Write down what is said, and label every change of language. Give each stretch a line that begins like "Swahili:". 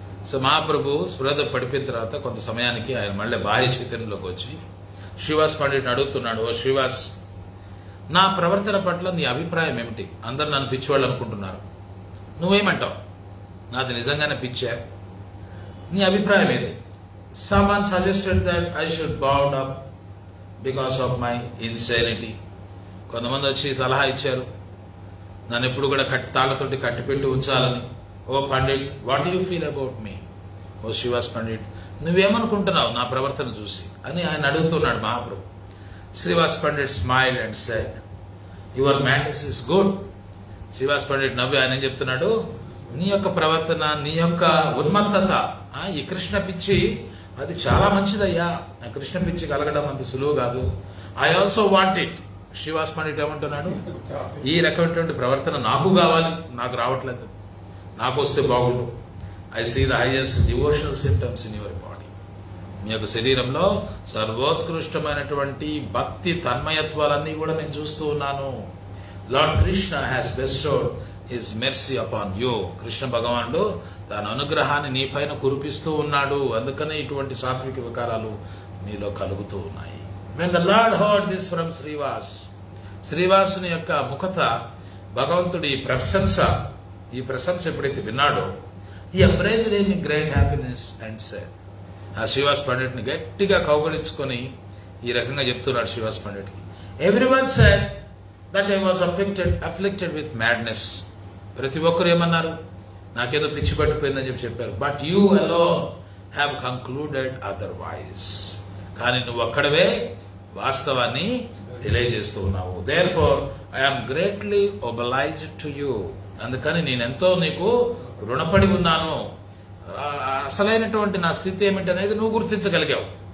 Telugu: So మహాప్రభు స్పృహ పడిపోయిన తర్వాత కొంత సమయానికి ఆయన మళ్ళీ బాహ్య చైతన్యంలోకి వచ్చి శ్రీవాస్ పండిట్ని అడుగుతున్నాడు, ఓ శ్రీవాస్, నా ప్రవర్తన పట్ల నీ అభిప్రాయం ఏమిటి? అందరు నన్ను పిచ్చివాళ్ళు అనుకుంటున్నారు, నువ్వేమంటావు? నాది నిజంగానే పిచ్చా? నీ అభిప్రాయం ఏది?
English: Someone suggested that I should bow up because of my insanity.
Telugu: కొంతమంది వచ్చి సలహా ఇచ్చారు, నన్ను ఎప్పుడు కూడా తాళ్లతోటి కట్టిపెట్టి ఉంచాలని.
English: O Pandit, what do you feel about me?
Telugu: ఓ శ్రీవాస్ పండిట్, నువ్వేమనుకుంటున్నావు నా ప్రవర్తన చూసి అని ఆయన అడుగుతున్నాడు మహాప్రభు.
English: Srivas Pandit smile and said, your madness is good.
Telugu: Srivas Pandit నవ్వి ఆయన ఏం చెప్తున్నాడు, నీ యొక్క ప్రవర్తన, నీ యొక్క ఉన్మత్తత, ఈ కృష్ణ పిచ్చి అది చాలా మంచిదయ్యా. ఆ కృష్ణ పిచ్చి కలగడం అంత సులువు కాదు.
English: I also want it.
Telugu: Srivas Pandit ఏమంటున్నాడు, ఈ రకమైనటువంటి ప్రవర్తన నాకు కావాలి, నాకు రావట్లేదు, నాకు వస్తే బాగుండు.
English: I see the highest devotional symptoms in your body.
Telugu: మీ యొక్క శరీరంలో సర్వోత్కృష్టమైనటువంటి భక్తి తన్మయత్వాలన్నీ కూడా నేను చూస్తూ ఉన్నాను.
English: Lord Krishna has bestowed his mercy upon you.
Telugu: Krishna భగవానుడు తన అనుగ్రహాన్ని నీ పైన కురిపిస్తూ ఉన్నాడు. అందుకనే ఇటువంటి సాత్విక వికారాలు నీలో కలుగుతూ ఉన్నాయి.
English: When the Lord heard this from Srivas,
Telugu: శ్రీవాసుని యొక్క ముఖత భగవంతుడి ఈ ప్రశంస ఎప్పుడైతే విన్నాడో,
English: he embraced him in great happiness and said,
Telugu: ఆ శ్రీవాస్ పండిట్ని గట్టిగా కౌగలించుకొని ఈ రకంగా చెప్తున్నాడు Srivas పండిట్కి,
English: everyone said that I was afflicted with madness.
Telugu: ప్రతి ఒక్కరు ఏమన్నారు, నాకేదో పిచ్చి పట్టిపోయిందని చెప్పారు.
English: But you alone have concluded otherwise.
Telugu: కానీ నువ్వు అక్కడవే వాస్తవాన్ని తెలియజేస్తూ ఉన్నావు.
English: Therefore I'm greatly obliged to you.
Telugu: అందుకని నేనెంతో నీకు రుణపడి ఉన్నాను. అసలైనటువంటి నా స్థితి ఏమిటనేది నువ్వు గుర్తించగలిగావు.